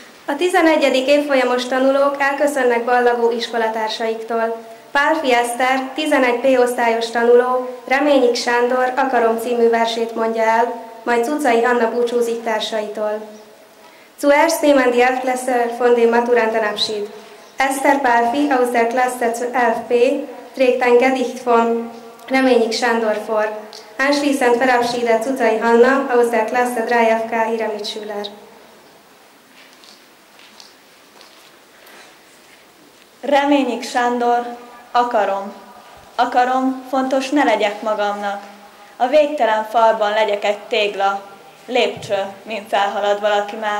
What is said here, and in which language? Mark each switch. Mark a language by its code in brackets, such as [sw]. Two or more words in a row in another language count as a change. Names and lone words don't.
[hu] A 11. évfolyamos tanulók elköszönnek ballagó iskolatársaiktól. Pálfi Eszter, 11 P-osztályos tanuló, Reményik Sándor Akarom című versét mondja el, majd Cucai Hanna búcsúzik társaitól. [de] Zuerst nehmen die Elfklässler von dem Maturanten Abschied. Eszter Pálfi aus der Klasse 11p trägt ein Gedicht von Reményik Sándor vor. Anschließend verabschiedet Cucai Hanna aus der Klasse 3fk ihre Mitschüler. [hu] Reményik Sándor, akarom. Akarom, fontos ne legyek magamnak. A végtelen falban legyek egy tégla, lépcső, mint felhalad valaki más.